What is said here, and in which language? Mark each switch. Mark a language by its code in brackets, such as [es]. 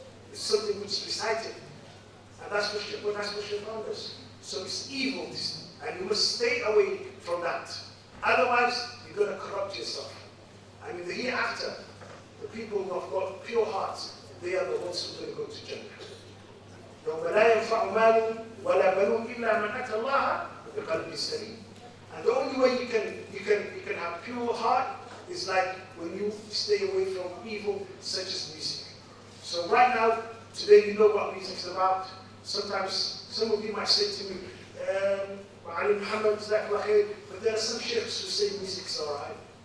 [en] It's something which is recited. And that's what shaitan does. So it's evil, and you must stay away from that. Otherwise, you're going to corrupt yourself. And in the hereafter, the people who have got pure hearts, they are the ones who are going to go to Jannah. [ar] يوم لا ينفع مال ولا بنون إلا من أتى الله بقلب سليم. [en] And the only way you can have pure heart is like when you stay away from evil such as music. So right now, today you know what music is about. Sometimes some of you might say to me, Mohamed, but there are some sheikhs who say music's alright.